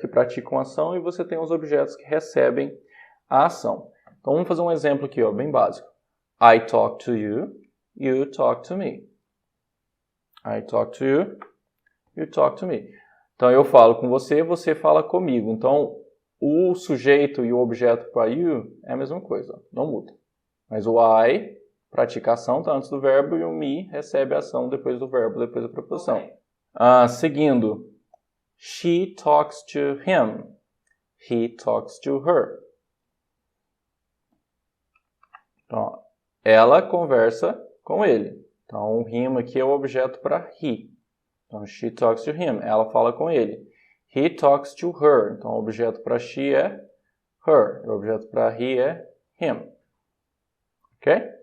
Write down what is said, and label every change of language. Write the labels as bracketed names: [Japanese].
[Portuguese] Que praticam a ação e você tem os objetos que recebem a ação. Então vamos fazer um exemplo aqui, bem básico. [English] I talk to you, you talk to me. I talk to you, you talk to me. [Portuguese] Então, eu falo com você, você fala comigo. Então, o sujeito e o objeto para you é a mesma coisa, não muda. Mas o I pratica a ação, tá antes do verbo, e o me recebe a ação depois do verbo, depois da preposição. [English] Seguindo, she talks to him, he talks to her. [Portuguese] Então, ela conversa com ele. Então, o him aqui é o objeto para he. [English] Então, she talks to him. [Portuguese] Ela fala com ele. [English] He talks to her. [Portuguese] Então, o objeto para she é her. O objeto para he é him. Ok?